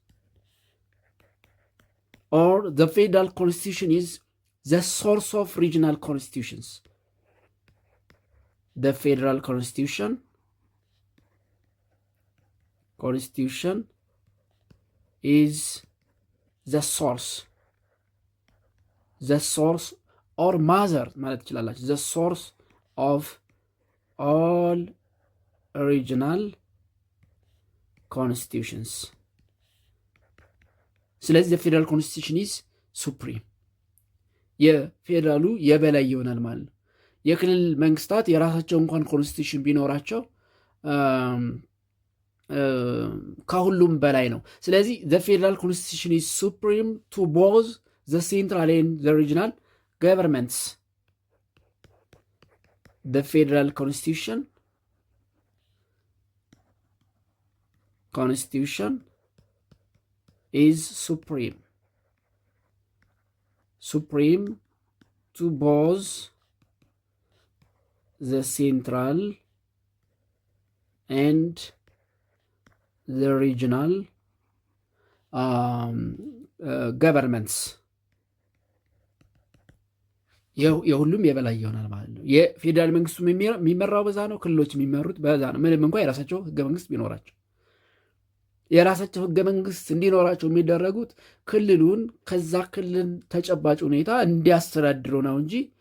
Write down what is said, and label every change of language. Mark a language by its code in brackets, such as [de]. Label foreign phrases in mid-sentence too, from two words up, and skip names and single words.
[en] Or the federal constitution is the source of regional constitutions. The federal constitution is the source or mother [am] ማለት ትችላላችሁ [en] the source of all regional constitutions. ስለዚህ the federal constitution is supreme. [am] የፌዴራሉ የበላይ ይሆናል ማለት ነው። የክልል መንግስታት የራሳቸው እንኳን ኮንስቲቱሽን ቢኖራቸው ከሁሉም በላይ ነው። ስለዚህ [en] the federal constitution is supreme to both the central and the regional governments. The federal constitution is supreme to both the central and the regional governments. [am] የሁሉም የበላይ ይሆናል ማለት ነው። የፌዴራል መንግስቱ የሚመራው በዛ ነው። ክልሎች የሚመሩት በዛ ነው። ምንም እንኳ የራሳቸው ህገ መንግስት ቢኖራቸው የራሳቸው ህገ መንግስት እንዲኖራቸው የሚደረጉት ክልሉን ከዛ ክልል ተጨባጭ ሁኔታ እንዲያስተዳድሩ ነው እንጂ